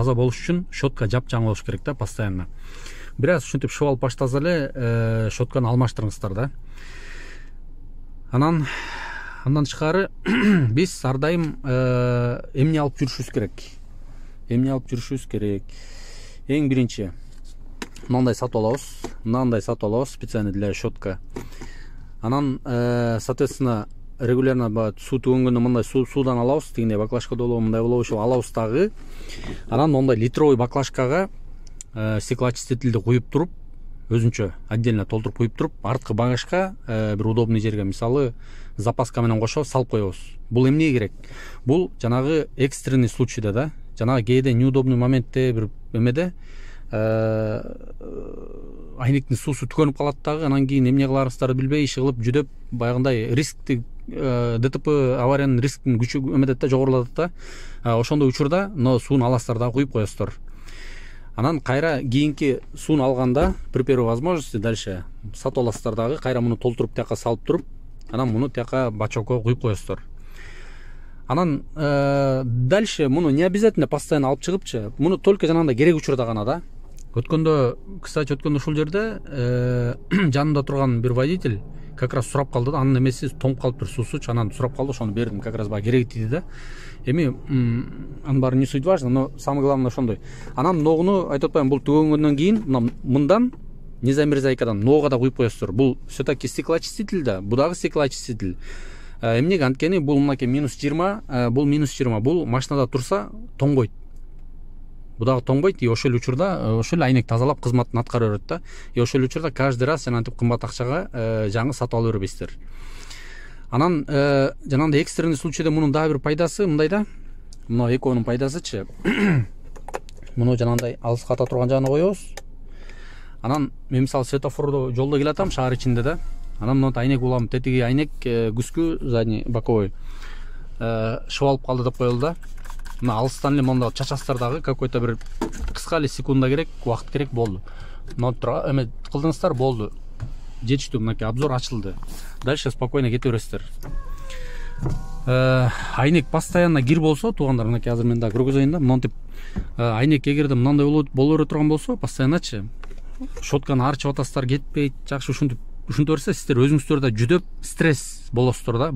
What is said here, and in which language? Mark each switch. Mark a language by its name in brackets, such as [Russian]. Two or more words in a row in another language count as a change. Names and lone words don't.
[Kyrgyz] Таза болуш үчүн щетка жапжаң болуш керек да, постоянно. Бир аз ушинтип шып алып баштаса эле щетканы алмаштырыңыздар да. Андан тышкары биз ар дайым эмне алып жүрүшүбүз керек? Эмне алып жүрүшүбүз керек? Эң биринчи мындай сатып алабыз. Мындай сатып алабыз, [Russian] специально для щетка. [Kyrgyz] Анан [Russian] соответственно регулярно [Kyrgyz] суу төгөнгөндө мындай суудан алабыз, тигиндей баклажкада болобу, мындай болобу, ошо алабыз дагы. Анан мондай литровый баклажкага стеклоочистительди куюп туруп, өзүнчө отдельно толтуруп куюп туруп, арткы багажка бир удобный жерге, мисалы запаска менен кошо салып коебуз. Бул эмнеге керек? Бул жанагы [Russian] экстренный случайда [Kyrgyz] да, жанагы кээде [Russian] неудобный моментте [Kyrgyz] бир эмеде айнектин суусу түкөнүп калат дагы, анан кийин эмне кыларыңыздарды билбей иши кылып жүдөп, баягындай рискти ДТП авариянын рискин күчү эмедет да, жогорулатат да. Ошондой учурда сууну аласыздар да, куюп коесуздар. Анан кайра кийинки сууну алганда [Russian] при первой возможности дальше [Kyrgyz] сатып аласыздар дагы, кайра муну толтуруп тияка салып туруп, анан муну тияка бачокко куюп коесуздар. Анан дальше муну [Russian] не обязательно постоянно [Kyrgyz] алып чыгыпчы, муну только жанагындай керек учурда гана да. Кстати, өткөндө ушул жерде жанымда турган бир водитель [Russian] как раз [Kyrgyz] сурап калды да, анын эмеси тоңуп калыптыр, суусучу, анан сурап калды, ошону бердим, [Russian] как раз [Kyrgyz] баягы кереги тиди да. Эми анын баары [Russian] не суть важно, но самое главное ошондой. [Kyrgyz] Анан ногуну айтып атпаймынбы, бул түгөнгөндөн кийин мындан незамерзайкадан ногуга да куюп коесуздар. Бул все-таки стеклоочиститель да, бул дагы стеклоочиститель. Эмнеге? Анткени бул мынакей -20, бул -20, бул машинада турса тоңбойт. Бул дагы тоңбойт, и ошол учурда ошол айнек тазалап кызматын аткара берет да. И ошол учурда [Russian] каждый раз [Kyrgyz] жанагынтип кымбат акчага жаңы сатып ала бербейсиздер. Анан жанагындай [Russian] экстренный случайда [Kyrgyz] мунун дагы бир пайдасы мындай да. Мына экөөнүн пайдасычы. Муну жанагындай алыска ата турган жагына коебуз. Анан мен мисалы светофордо жолдо келатам, шаар ичинде да. Анан мына айнек улам, тетиги айнек күзгү [Russian] задний боковой [Kyrgyz] шып алып калды деп коелу да. Мына алыстан эле монда чачасыздар дагы, какой-то бир кыска эле секунда керек, убакыт керек, болду. Мына эме кылдыңыздар, болду. Жетиштүү, мынакей обзор ачылды. [Russian] Дальше спокойно [Kyrgyz] кете бересиздер. Айнек постоянно кир болсо, туугандар, мынакей азыр мен да көргөзөйүн да, монтип айнек эгерде мындай боло бере турган болсо постоянночу щетканы арчып атасыздар, кетпейт, жакшы ушинтип берсе сиздер өзүңүздөр да жүдөп стресс болосуздар да.